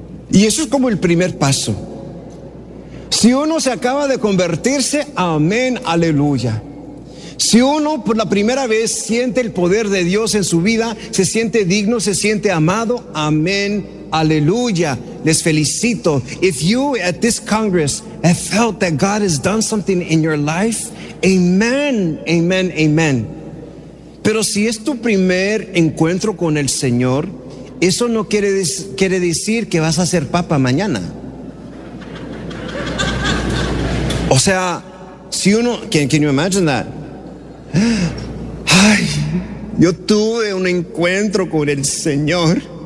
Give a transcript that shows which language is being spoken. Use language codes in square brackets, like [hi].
[es] Y eso es como el primer paso. Si uno se acaba de convertirse, amén, aleluya. Si uno por la primera vez siente el poder de Dios en su vida, se siente digno, se siente amado, amén, aleluya. Les felicito. [en] If you at this Congress have felt that God has done something in your life, amen, amen, amen. [es] Pero si es tu primer encuentro con el Señor, eso no quiere decir que vas a ser papa mañana. O sea, si uno, [en] can you imagine that? [es] Ay, yo tuve un encuentro con el Señor.